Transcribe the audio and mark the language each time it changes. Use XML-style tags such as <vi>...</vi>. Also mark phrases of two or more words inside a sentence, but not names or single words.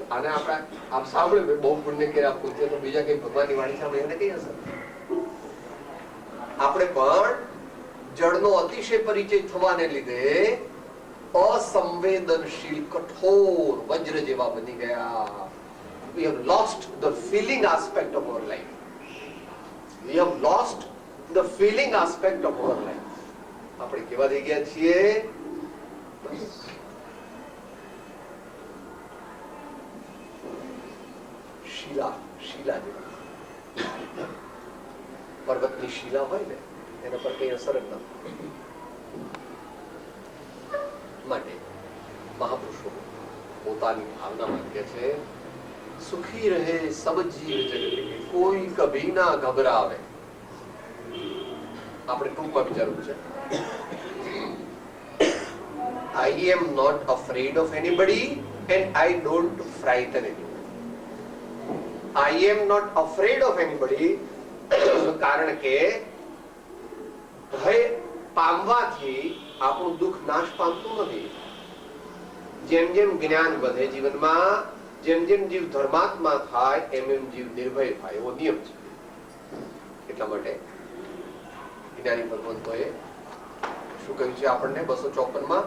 <gu>આને આપણે આપ સાંભળ્યું, બહુ પુણ્ય કર્યા પૂછે તો બીજા કઈ ભગવાનની વાણી સાંભળે એને કઈ અસર? આપણે પણ જડનો અતિશય પરિચય થવાને લીધે અસંવેદનશીલ, કઠોર વજ્ર જેવા બની ગયા.</gu> <en>We have lost the feeling aspect of our life. We have lost the feeling aspect of our life.</en> <gu>આપણે કેવા થઈ ગયા છીએ? શીલા જેવા. પર્વતની શીલા હોય ને એના પર કઈ અસર જ નથી. માટે મહાપુરુષો પોતાની ભાવનામાં કહે છે,</gu> <hi>सुखी रहे सब जीव जगत के कोई कभी ना घबरावे.</hi> <gu>આપણે ટૂંકમાં વિચારવું છે.</gu> <en>I am not afraid of anybody and I don't frighten anybody. I am not afraid of anybody</en> <gu>કારણ કે ભય પામવાથી આપણું દુઃખ નાશ પામતું નથી. જેમ જેમ જ્ઞાન વધે જીવનમાં, જેમ જેમ જીવ ધર્માત્મા થાય એમ એમ જીવ નિર્ભય થાય, એવો નિયમ છે. એટલા માટે જ્ઞાની ભગવંતોએ શું કહ્યું છે આપણને 254 માં?</gu>